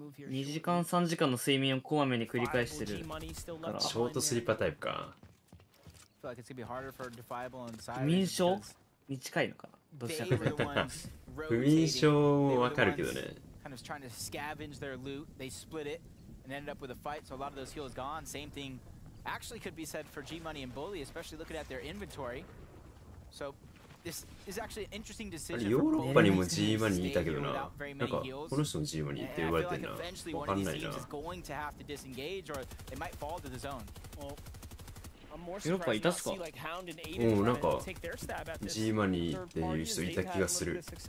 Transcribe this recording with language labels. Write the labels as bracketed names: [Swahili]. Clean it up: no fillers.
[Japanese] 2時間3時間の睡眠をこまめに繰り返してるから。ショートスリッパタイプか。不眠症に近いのかな。どっちかというと。不眠症もわかるけどね。 [English] kind of trying to scavenge their loot. They split it and ended up with a fight, so a lot of those heals gone. Same thing actually could be said for G-Money and Bully, especially looking at their inventory. So this is actually an interesting decision. [Japanese] ヨーロッパにも G-Money いたけどな。なんかこの人の G-Money って言われてんな。わかんないな。ヨーロッパいたっすか？なんか G-Money っていう人いた気がする。